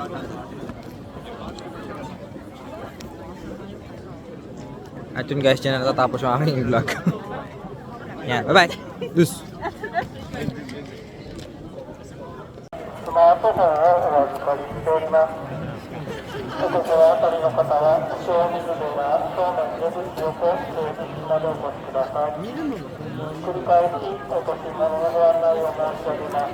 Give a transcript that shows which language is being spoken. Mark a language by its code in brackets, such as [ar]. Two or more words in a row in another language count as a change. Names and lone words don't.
[tl] At yun guys, dyan na natatapos yung aking vlog. Yan, bye bye. Dus. [ja] スマートフォンをお預かりしております。お心当たりの方は、塩水寺正面出口横西口までお越しください。繰り返しお越し物のご案内を申し上げます。